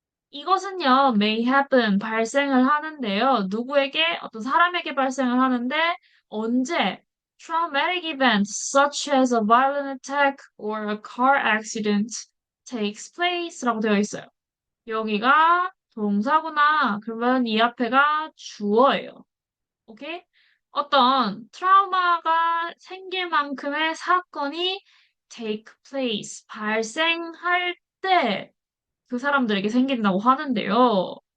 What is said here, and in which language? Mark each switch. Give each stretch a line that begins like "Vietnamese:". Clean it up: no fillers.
Korean: 이것은요,
English: may happen,
Korean: 발생을 하는데요. 누구에게, 어떤 사람에게 발생을 하는데, 언제?
English: Traumatic events such as a violent attack or a car accident takes place
Korean: 라고 되어 있어요. 여기가 동사구나. 그러면 이 앞에가 주어예요. 오케이? 어떤 트라우마가 생길 만큼의 사건이
English: take place,
Korean: 발생할 때 그 사람들에게 생긴다고 하는데요.